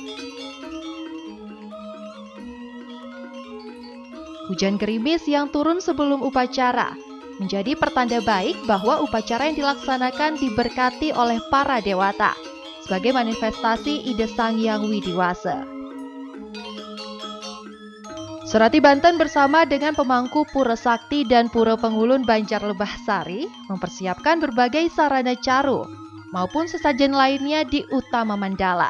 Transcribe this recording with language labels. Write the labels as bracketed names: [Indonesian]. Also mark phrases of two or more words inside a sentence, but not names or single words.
[Indonesian] Hujan gerimis yang turun sebelum upacara menjadi pertanda baik bahwa upacara yang dilaksanakan diberkati oleh para dewata sebagai manifestasi ide Sang Hyang Widiwasa. Surati Banten bersama dengan pemangku Pura Sakti dan Pura Pengulun Banjar Lebahsari mempersiapkan berbagai sarana caru maupun sesajen lainnya di Utama Mandala.